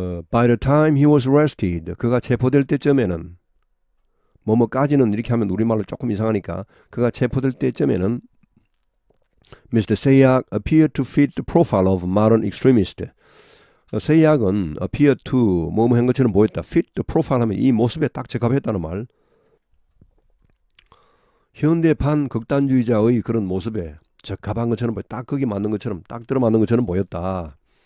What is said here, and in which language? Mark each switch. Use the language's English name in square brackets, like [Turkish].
[English] By the time he was arrested, [Korean] 그가 체포될 때쯤에는 뭐뭐까지는 이렇게 하면 우리말로 조금 이상하니까 그가 체포될 때쯤에는 Mr. [English] Sayyak appeared to fit the profile of modern extremist. [Korean] 세약은 appear to 뭐뭐 한 것처럼 보였다. [English] fit the profile [Korean] 하면 이 모습에 딱 적합했다는 말. 현대 반극단주의자의 그런 모습에 적합한 것처럼 딱 거기 맞는 것처럼 딱 들어맞는 것처럼 보였다.